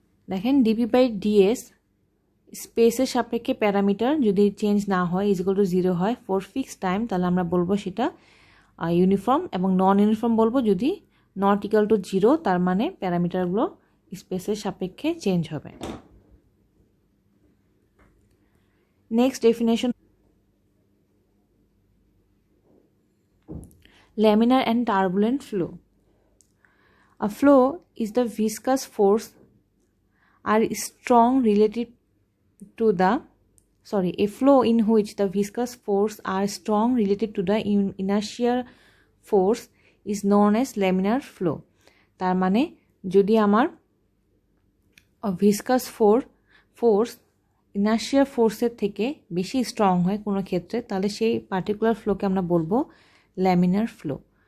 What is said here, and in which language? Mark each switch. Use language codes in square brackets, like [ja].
[bn] দেখেন DP by DS স্পেসের সাপেক্ষে প্যারামিটার যদি চেঞ্জ না হয় ইজ ইকুয়াল টু 0 হয় ফর ফিক্সড টাইম, তাহলে আমরা বলবো সেটা ইউনিফর্ম, এবং নন ইউনিফর্ম বলবো যদি নট ইকুয়াল টু 0, তার মানে প্যারামিটারগুলো স্পেসের সাপেক্ষে চেঞ্জ হবে। Next definition, [en] laminar and turbulent flow. A flow is the viscous force are strong relative to the a flow in which the viscous force are strong relative to the inertial force is known as laminar flow. [bn] তার মানে যদি আমার viscous force inertial ফোর্সের থেকে বেশি strong হয় কোনো ক্ষেত্রে, তাহলে সেই পার্টিকুলার ফ্লোকে আমরা বলবো laminar flow.